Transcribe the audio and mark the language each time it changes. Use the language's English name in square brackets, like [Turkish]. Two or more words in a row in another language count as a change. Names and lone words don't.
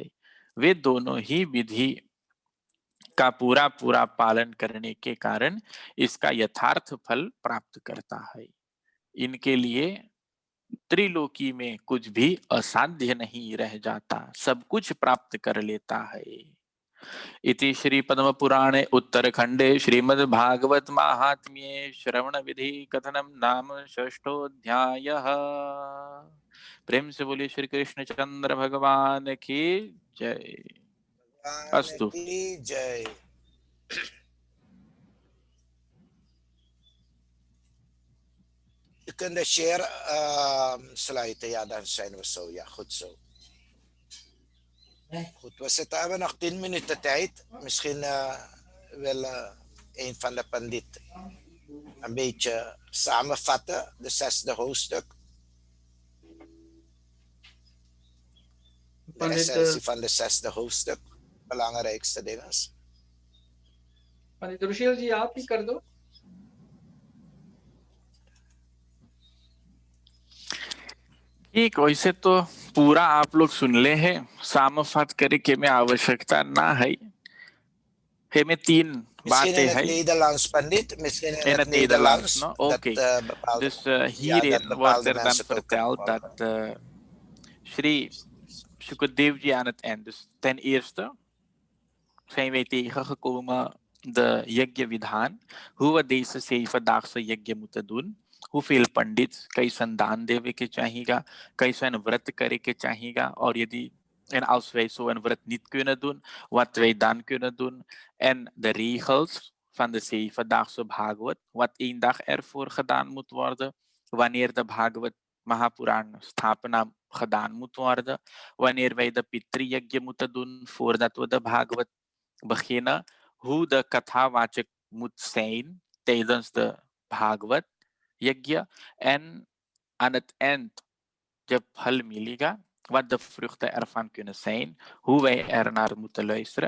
[Hindi] वे दोनों ही विधि का पूरा पूरा पालन करने के कारण इसका यथार्थ फल प्राप्त करता है। इनके लिए त्रिलोकी में कुछ भी असाध्य नहीं रह जाता, सब कुछ प्राप्त कर लेता है। इति श्री पद्म पुराणे उत्तरखंडे श्रीमद् भागवत महात्म्ये श्रवण विधि कथनम नाम षष्ठोऽध्यायः। प्रेम से बोलिए श्री कृष्ण चंद्र भगवान की जय। अस्तु। की जय। [Dutch] Je kunt de share sluiten. Ja, dan zijn we zo. Ja, goed zo. Goed, we hebben nog 10 minuten tijd. Misschien wil een van de pandit een beetje samenvatten, de 6e hoofdstuk. De essentie van de 6e hoofdstuk. Belangrijkste dingen. [Hindi] पंडित रुशील जी, आप ही कर दो। ठीक, वैसे तो पूरा आप लोग सुन ले हैं, samenvat करे के में आवश्यकता ना है। हमें 3 [Dutch] Misschien in [Hindi] बातें [Dutch] het [Hindi] हैं [Dutch] Nederlands, Pandit. Misschien in in het het Nederlands, Nederlands. no? Dat Oké. bepaalde, Dus ja, dat hierin wordt bepaalde er dan mensen het ook kunnen verteld dat volgen. Shri Shukadevji aan het eind, dus ten eerste zijn wij tegengekomen de [Hindi] यज्ञ विधान, [Dutch] hoe we deze 7-daagse yajna moeten doen, hoeveel pandits, [Hindi] कैसन दान देवे के चाहिएगा, कैसन व्रत करे के चाहिएगा, और यदि [Dutch] en als wij zo een व्रत niet kunnen doen, wat wij dan kunnen doen, en de regels van de 7-daagse Bhagavad, wat 1 dag ervoor gedaan moet worden, wanneer de Bhagavad Mahapuran Sthapana gedaan moet worden, wanneer wij de Pitri Yajna moeten doen voordat we de Bhagavad beginnen, hoe de kathawachak moet zijn tijdens de Bhagavad Yajna, en aan het eind de [Hindi] फल मिलेगा, [Dutch] wat de vruchten ervan kunnen zijn, hoe wij ernaar moeten luisteren.